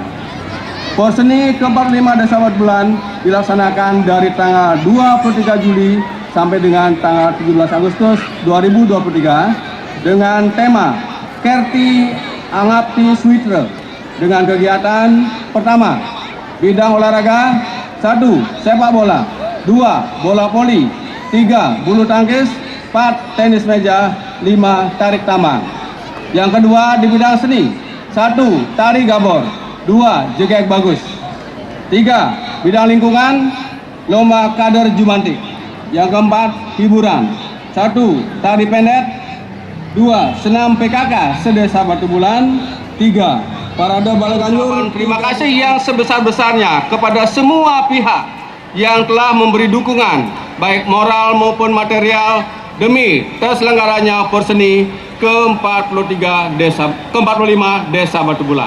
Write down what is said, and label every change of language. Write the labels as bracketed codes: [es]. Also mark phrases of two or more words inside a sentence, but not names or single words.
[id] Porseni ke-45 Desa Batu Bulan dilaksanakan dari tanggal 23 Juli sampai dengan tanggal 17 Agustus 2023 dengan tema Kerti Angapti Switra dengan kegiatan pertama, bidang olahraga 1. Sepak bola, 2. Bola voli, 3. Bulu tangkis, 4. Tenis meja, 5. Tarik tambang. Yang kedua di bidang seni 1. Tari gabor, 2. Jegek bagus, 3. Bidang lingkungan lomba kader jumantik. Yang keempat hiburan 1. Tari pendek, 2. Senam PKK sedesa Batu Bulan, 3. Parade Balaganjur. Terima kasih yang sebesar-besarnya kepada semua pihak yang telah memberi dukungan baik moral maupun material demi terselenggaranya Porseni ke-45 Desa Batu Bulan.